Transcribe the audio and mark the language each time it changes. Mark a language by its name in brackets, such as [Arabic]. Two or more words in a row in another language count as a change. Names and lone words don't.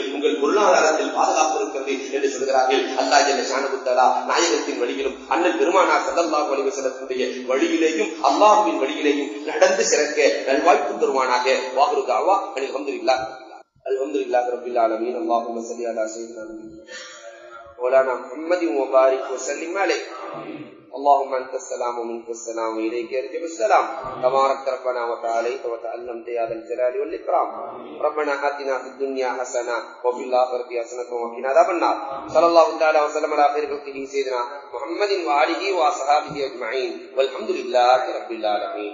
[Tamil] உங்கள் பொருளாதாரத்தில் பாதுகாப்பு இருக்கிறது என்று சொல்கிறார்கள். [Arabic] الله جل شأنه تعالى [Tamil] நாயகத்தின் வழியிலும் அண்ணல் பெருமானார் [Arabic] صلى الله عليه [Tamil] வஸல்லமுடைய வழியிலேயும் அல்லாஹ்வின் வழியிலேயும் நடந்து சிறக்க நல்வாய்ப்பு தருவானாக. [Arabic] وآخر دعوى الحمد لله رب العالمين. اللهم صل على سيدنا مولانا محمد و بارك و سلم عليه. اللهم انت السلام ومنك السلام واليك يرجع السلام تبارك ربنا وتعاليت وتعلمت يا ذا الجلال والاكرام. ربنا آتنا في الدنيا حسنه وفي الاخره حسنه وقنا عذاب النار. صلى الله تعالى وسلم على خير خلقه سيدنا محمد وآله وصحبه اجمعين والحمد لله رب العالمين.